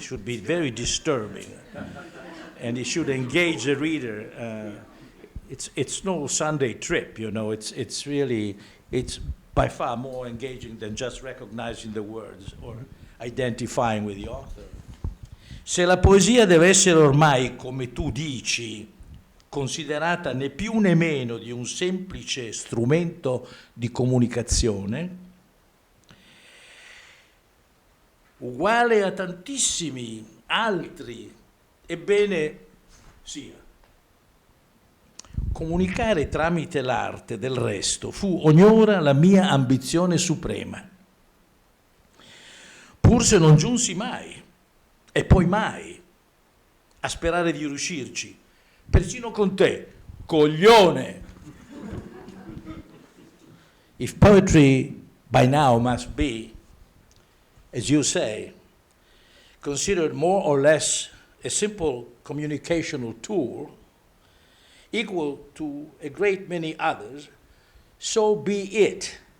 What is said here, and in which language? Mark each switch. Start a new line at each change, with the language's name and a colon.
English: It should be very disturbing. And it should engage the reader. It's no Sunday trip, it's really, it's by far more engaging than just recognizing the words or identifying with the author.
Italian: Se la poesia deve essere ormai, come tu dici, considerata né più né meno di un semplice strumento di comunicazione, uguale a tantissimi altri, ebbene sia. Comunicare tramite l'arte, del resto, fu ognora la mia ambizione suprema. Pur se non giunsi mai, e poi mai, a sperare di riuscirci, persino con te, coglione.
English: If poetry by now must be, as you say, considered more or less a simple communicational tool, equal to a great many others, so be it.